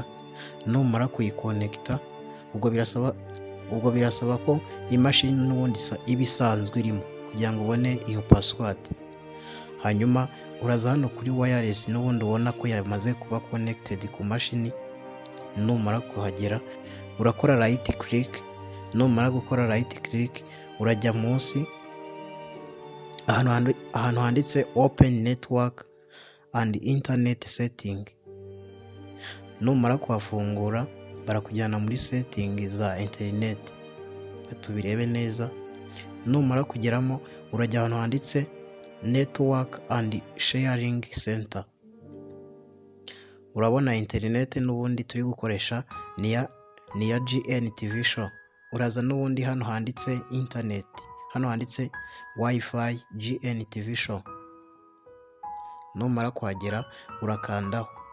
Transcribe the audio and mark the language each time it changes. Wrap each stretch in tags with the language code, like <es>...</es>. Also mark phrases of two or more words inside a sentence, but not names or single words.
<rw>Numara kuyikonekita, ubwo birasaba ko imashini n'ubundi ibisanzwe irimo kugira ngo ubone iyo password. Hanyuma uraza hano kuri wireless n'ubundi ubona ko yamaze kuba connected ku mashini. Numara kuhagera urakora</rw> <en>right click.</en> <rw>Numara gukora</rw> <en>right click</en> <rw>urajya munsi ahantu handitse</rw> <en>open network and internet setting.</en> <rw>Numara kuhafungura barakujyana muri setting za internet, tubirebe neza. Numara kugeramo urajya ahantu handitse</rw> <en>network and sharing center.</en> <rw>Urabona internet n'ubundi turi gukoresha ni ya GNTV Show. Uraza n'ubundi hano handitse internet, hano handitse wifi GNTV Show. Numara kuhagera urakandaho.</rw>